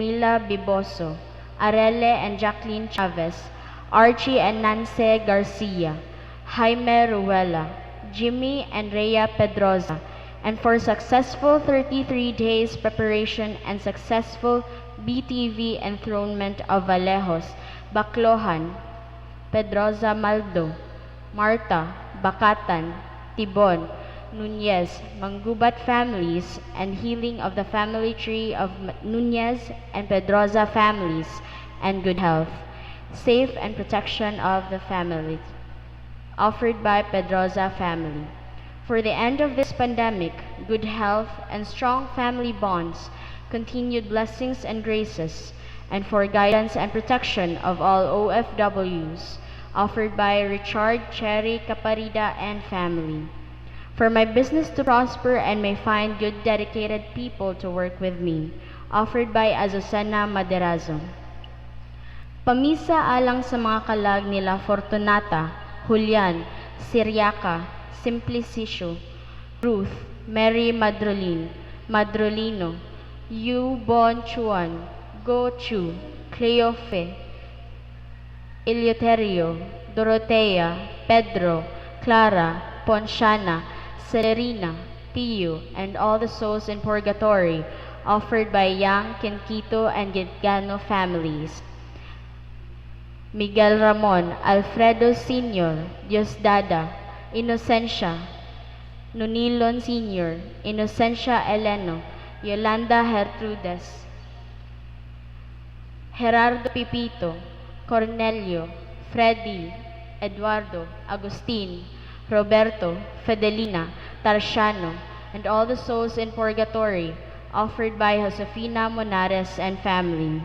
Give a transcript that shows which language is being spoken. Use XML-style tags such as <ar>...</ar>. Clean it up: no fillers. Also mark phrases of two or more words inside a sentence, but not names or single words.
<en>Mila Biboso, Arele and Jacqueline Chavez, Archie and Nance Garcia, Jaime Ruela, Jimmy and Rhea Pedroza, and for successful 33 days preparation and successful BTV enthronement of Valejos, Baclohan, Pedroza Maldo, Marta, Bacatan, Tibon, Nunez, Manggubat families, and healing of the family tree of Nunez and Pedroza families, and good health, safe and protection of the families, offered by Pedroza family. For the end of this pandemic, good health and strong family bonds, continued blessings and graces, and for guidance and protection of all OFWs, offered by Richard Cherry Caparida and family. For my business to prosper and may find good dedicated people to work with me, offered by Azucena Maderazo.</en> <ceb>Pamisa alang sa mga kalag nila Fortunata, Julian, Siriaca, Simplicio, Ruth, Mary Madrolino, Yu Bon Chuan, Go Chu, Cleofe, Eleuterio, Dorotea, Pedro, Clara, Ponciana, Celerina, Pio,</ceb> <en>and all the souls in purgatory, offered by Yang, Kenquito, and Gitgano families. Miguel Ramon, Alfredo Sr., Diosdada, Inocencia, Nunilon Sr., Inocencia Eleno, Yolanda Gertrudes, Gerardo Pipito, Cornelio, Freddy, Eduardo, Agustin, Roberto, Fedelina, Tarsiano, and all the souls in purgatory, offered by Josefina Monares and family.</en>